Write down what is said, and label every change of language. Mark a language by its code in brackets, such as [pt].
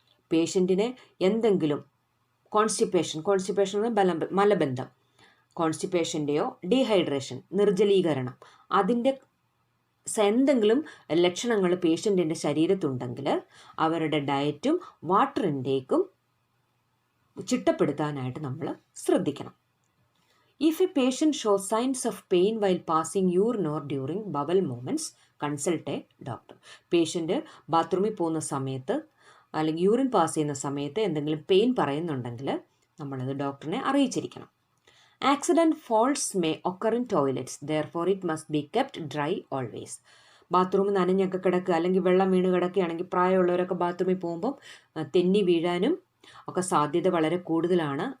[ml] പേഷ്യൻറ്റിന് എന്തെങ്കിലും കോൺസ്റ്റിപ്പേഷൻ മലബന്ധം, കോൺസ്റ്റിപ്പേഷൻ്റെയോ ഡീഹൈഡ്രേഷൻ നിർജ്ജലീകരണം, അതിൻ്റെ എന്തെങ്കിലും ലക്ഷണങ്ങൾ പേഷ്യൻറ്റിൻ്റെ ശരീരത്തുണ്ടെങ്കിൽ അവരുടെ ഡയറ്റും വാട്ടർ ഇൻടേക്കും ചിട്ടപ്പെടുത്താനായിട്ട് നമ്മൾ ശ്രദ്ധിക്കണം. [en] If a patient shows signs of pain while passing urine or during bowel movements, consult a doctor. [ml] Patient ബാത്റൂമിൽ പോകുന്ന സമയത്ത് അല്ലെങ്കിൽ യൂറിൻ പാസ് ചെയ്യുന്ന സമയത്ത് എന്തെങ്കിലും പെയിൻ പറയുന്നുണ്ടെങ്കിൽ നമ്മളത് ഡോക്ടറിനെ അറിയിച്ചിരിക്കണം. [en] Accident falls may occur in toilets, therefore it must be kept dry always. [ml] Bathroom നനഞ്ഞൊക്കെ കിടക്കുക അല്ലെങ്കിൽ വെള്ളം വീണ് കിടക്കുകയാണെങ്കിൽ പ്രായമുള്ളവരൊക്കെ ബാത്റൂമിൽ പോകുമ്പം തെന്നി വീഴാനും ഒക്കെ സാധ്യത വളരെ കൂടുതലാണ്.